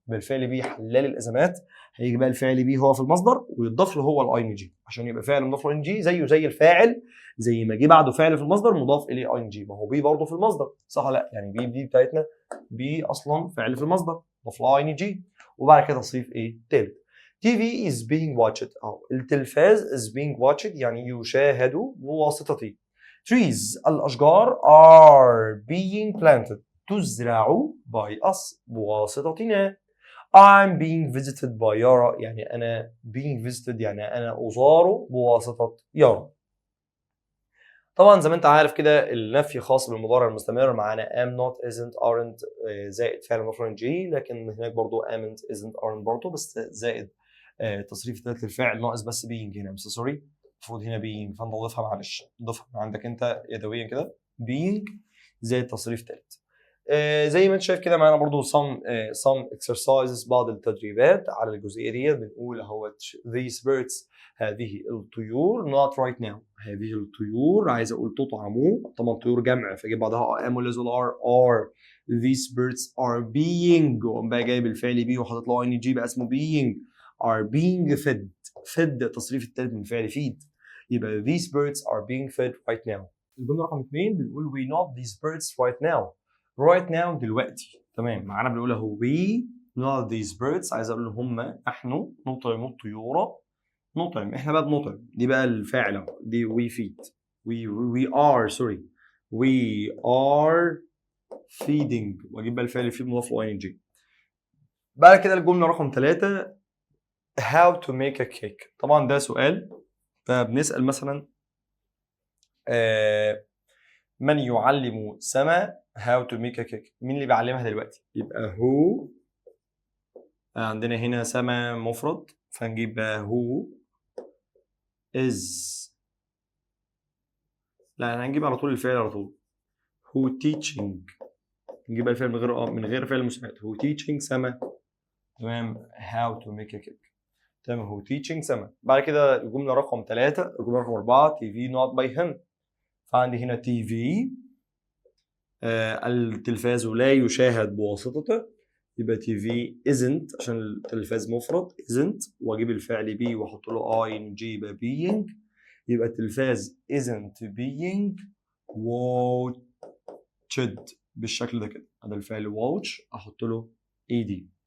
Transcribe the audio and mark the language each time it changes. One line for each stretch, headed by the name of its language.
Arabic: بالفعل بي حل لي الازمات، هيجي بقى الفعل بي هو في المصدر ويضاف له هو الاي ان جي، عشان يبقى فعل مضاف له ان جي زيه زي الفاعل، زي ما جه بعده فعل في المصدر مضاف اليه اي ان جي، ما هو بي برضه في المصدر صح ولا لا؟ يعني بي دي بتاعتنا بي اصلا فعل في المصدر مضاف له اي ان جي، وبعد كده تصريف ايه؟ تالت. تي في
English: is being watched،
Arabic: التلفاز is being watched يعني يشاهد بواسطتي.
English: trees
Arabic: الأشجار
English: are being planted
Arabic: تزرع
English: by us
Arabic: بواسطتنا.
English: I'm being visited by
Arabic: يارا يعني أنا
English: being visited
Arabic: يعني أنا أزار بواسطة يارا. طبعا زي ما انت عارف كده النفي خاص بالمضارع المستمر معانا
English: am not isn't aren't
Arabic: زائد فعل مفعول جي، لكن هناك برضو
English: amn't isn't aren't
Arabic: برضو بس زائد تصريف ثالث الفاعل ناقص بس being هنا، بس سوري المفروض هنا being، فانت ضيفها معلش ضيفها عندك انت يدويا كده being زائد تصريف ثالث. زي ما انت شايف كده معانا برضو
English: some exercises
Arabic: بعض التدريبات على الجزئيه دي. بنقول اهو
English: these birds
Arabic: هذه الطيور
English: not right now،
Arabic: هذه الطيور عايز اقول تطعموا، طبعا طيور جمع فجيب بعدها ام ولا
English: are these birds are being
Arabic: وقام بقى جايب الفعل بي وحاطط له ان جي بقى اسمه
English: being are being fed. fed
Arabic: التصريف الثالث من فعل
English: feed،
Arabic: يبقى
English: these birds are being fed right now.
Arabic: الجمله رقم 2 بنقول
English: we not these birds right now. right now
Arabic: دلوقتي، تمام. معانا بنقول اهو
English: we not these birds،
Arabic: عايز اقول هم نحن نطعم الطيور، نطعم احنا بقى بنطعم، دي بقى الفاعل اهو، دي
English: we feed we are sorry we are feeding
Arabic: واجيب بقى الفعل feed مضاف له ing. بعد كده الجمله رقم 3
English: how to make a cake،
Arabic: طبعا ده سؤال فبنسال مثلا من يعلم سما
English: how to make a cake،
Arabic: مين اللي بيعلمها دلوقتي؟ يبقى who، عندنا هنا سما مفرد فنجيب بقى
English: who is،
Arabic: لا هنجيب على طول الفعل على طول
English: who teaching،
Arabic: نجيب الفعل من غير فعل مساعد who teaching سما، تمام.
English: how to make a cake،
Arabic: تمام.
English: who teaching سما.
Arabic: بعد كده الجمله رقم 3 الجمله رقم 4
English: TV not by him،
Arabic: فعندي هنا TV التلفاز لا يشاهد بواسطته، يبقى
English: TV isn't
Arabic: عشان التلفاز مفرد isn't واجيب الفعل be واحط له ing يبقى being، يبقى التلفاز
English: isn't being watched
Arabic: بالشكل ده كده، هذا الفعل watch احط له ed.